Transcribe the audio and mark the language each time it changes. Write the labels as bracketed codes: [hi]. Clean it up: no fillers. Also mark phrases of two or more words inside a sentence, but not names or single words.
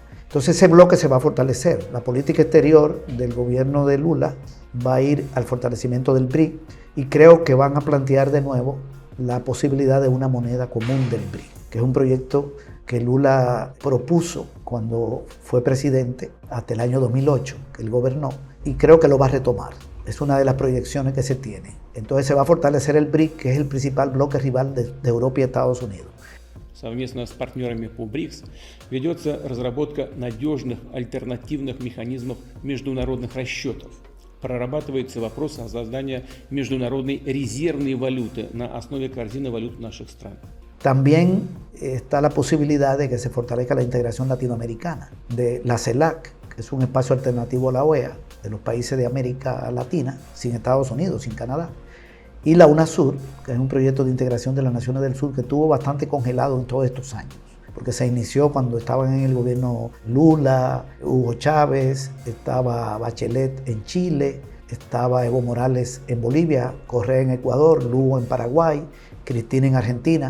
[es] Entonces ese bloque se va a fortalecer. La política exterior del gobierno de Lula va a ir al fortalecimiento del BRIC y creo que van a plantear de nuevo la posibilidad de una moneda común del BRIC, que es un proyecto que Lula propuso cuando fue presidente hasta el año 2008, que él gobernó, y creo que lo va a retomar. Es una de las proyecciones que se tiene. Entonces se va a fortalecer el BRIC, que es el principal bloque rival de Europa y Estados Unidos. [ru] Совместно с партнерами по БРИКС ведется разработка надежных альтернативных механизмов международных расчетов. Прорабатывается вопрос о создании международной резервной валюты на основе корзины валют наших стран. [es] También está la posibilidad de que se fortalezca la integración latinoamericana, de la CELAC, que es un espacio alternativo a la OEA, de los países de América Latina, sin Estados Unidos, sin Canadá, y la UNASUR, que es un proyecto de integración de las naciones del sur que estuvo bastante congelado en todos estos años, porque se inició cuando estaban en el gobierno Lula, Hugo Chávez, estaba Bachelet en Chile, estaba Evo Morales en Bolivia, Correa en Ecuador, Lugo en Paraguay, Cristina en Argentina.